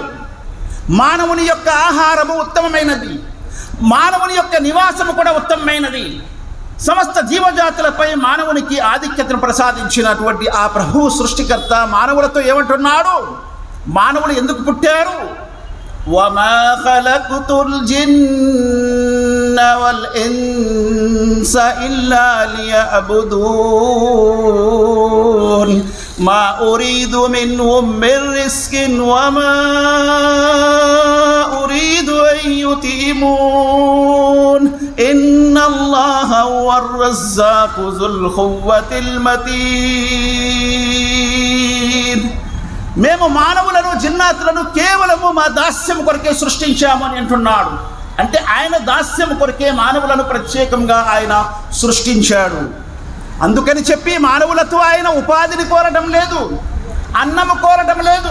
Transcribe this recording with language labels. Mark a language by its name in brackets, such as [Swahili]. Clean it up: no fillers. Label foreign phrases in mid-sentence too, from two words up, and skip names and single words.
[Telugu] మానవుని యొక్క ఆహారము ఉత్తమమైనది, మానవుని యొక్క నివాసము కూడా ఉత్తమమైనది. సమస్త జీవజాతులపై మానవునికి ఆధిక్యతను ప్రసాదించినటువంటి ఆ ప్రభువు సృష్టికర్త మానవులతో ఏమంటున్నాడు? మానవులు ఎందుకు పుట్టారు? [Arabic] وما خلقت الجن والإنس إلا ليعبدون ما أريد منهم من رزق وما أريد أن يطعمون إن الله هو الرزاق ذو القوة المتين. [Telugu] మేము మానవులను జిన్నాతులను కేవలము మా దాస్యం కొరకే సృష్టించాము అని అంటున్నాడు. అంటే ఆయన దాస్యం కొరకే మానవులను ప్రత్యేకంగా ఆయన సృష్టించాడు. అందుకని చెప్పి మానవులతో ఆయన ఉపాధిని కోరడం లేదు, అన్నము కోరడం లేదు.